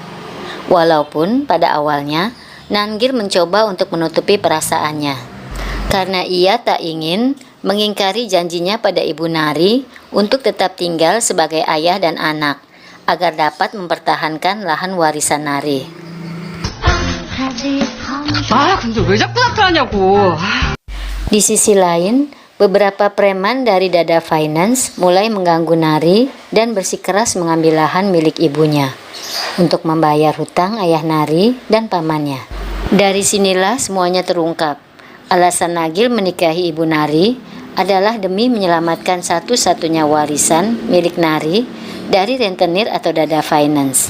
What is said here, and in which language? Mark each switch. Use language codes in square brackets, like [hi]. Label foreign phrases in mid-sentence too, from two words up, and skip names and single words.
[id] Walaupun pada awalnya, Nangil mencoba untuk menutupi perasaannya. Karena ia tak ingin mengingkari janjinya pada ibu Nari untuk tetap tinggal sebagai ayah dan anak, agar dapat mempertahankan lahan warisan Nari. [ko] 근데 왜 자꾸 나타나냐고. [id] Di sisi lain, beberapa preman dari Dada Finance mulai mengganggu Nari dan bersikeras mengambil lahan milik ibunya untuk membayar hutang ayah Nari dan pamannya. Dari sinilah semuanya terungkap. Alasan Nagil menikahi ibu Nari adalah demi menyelamatkan satu-satunya warisan milik Nari dari rentenir atau Dada Finance.